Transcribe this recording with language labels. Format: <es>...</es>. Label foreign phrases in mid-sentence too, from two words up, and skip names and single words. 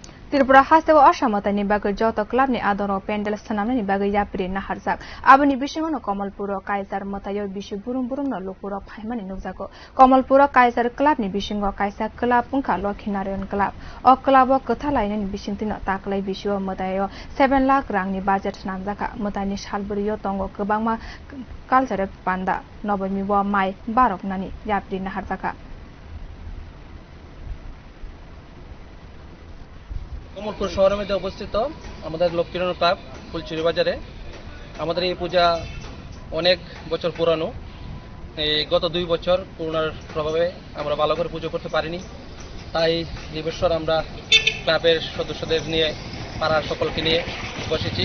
<brx>त्रिपुरा हास्ते असामतानि बागै जत क्लाबनि आदर पेन्डेल स्थानामनि बागै याप्रि नाहारजाक आबनि बिसिङनो कमलपुर काइजार मतायो बिसि बुरुं बुरुं न लुपुर फाइमानि नुजाको कमलपुर काइजार क्लाबनि बिसिङ काइसा क्लाब पुंखा लखिनारायण क्लाब अ क्लाब कथा लाइननि बिसिंतिन ताकलाय बिसियो मतायो 7 लाख रांनि बाजेट नामजाका मतानि सालबुरियो तंगो गोबांमा कालचार पान्दा नबमी व माइ बारकनानि याप्रि नाहारजाका</brx> <bn>কমলপুর শহরের মধ্যে অবস্থিত আমাদের লক্ষ্মীনারায়ণ ক্লাব ফুলচুরি বাজারে আমাদের এই পূজা অনেক বছর পুরানো। এই গত 2 বছর করোনার প্রভাবে আমরা ভালো করে পুজো করতে পারিনি, তাই এই বছর আমরা ক্লাবের সদস্যদের নিয়ে পাড়ার সকলকে নিয়ে বসেছি।</bn>